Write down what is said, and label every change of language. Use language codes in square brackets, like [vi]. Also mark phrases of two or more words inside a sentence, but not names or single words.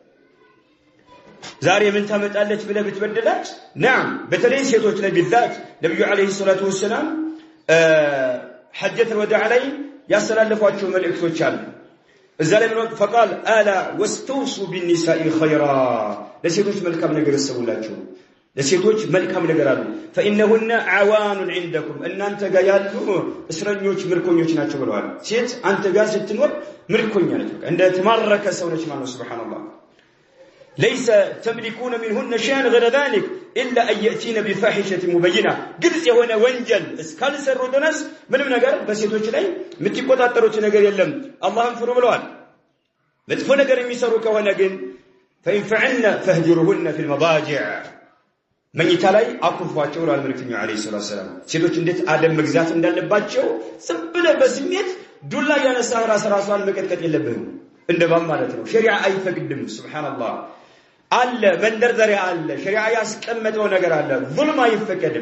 [am] ዛሬ ምን ታመጣለች ብለህ ብትበደላት ናም በተለይ ሴቶች ላይ بالذات ነብዩ [ar] عليه الصلاة والسلام حجة الوداع [am] ላይ ያስተላለፏቸው መልእክቶች አሉ እዛ ላይ [ar] فقال الا واستوصوا بالنساء خيرا [am] ለሴቶች መልካም ነገር ያሰቡላችሁ ለሴቶች መልካም ነገር አሉ [ar] فانهن عوان عندكم [am] እናንተ ጋር ያሉ እስረኞች ምርኮኞች ናቸው ብለዋል ሴት አንተ ጋር ስትኖር ምርኮኛ ነች እንደ ተማረከ ሰው ነች ማለት ሱብሃንአላህ [ar] ليس تملكون منهن شيئا غير ذلك الا ان ياتين بفاحشه مبينه [am] ግልጽ የሆነ ወንጀል እስካልሰሩ ድረስ ምንም ነገር በሴቶች ላይ የምትቆጣጠሩት ነገር የለም አላህን ፍሩ ብለዋል መጥፎ ነገር የሚሰሩ ከሆነ ግን [ar] فإن فعلنا فهجرهن في المضاجع [am] መኝታ ላይ አኩርፏቸው ወላል መልእክተኛው [ar] عليه الصلاة السلام [am] ሴቶች እንዴት አደም መግዛት እንዳለባቸው ስብለ በስሜት ዱላ ያነሳ ራስዋን መቀጥቀጥ የለብህም እንደባም ማለት ነው ሸሪዓ አይፈቅድም ሱብሃንአላህ አለ መንደርደሪያ አለ ሸሪዓ ያስቀመጠው ነገር አለ ዙልም አይፈቀድም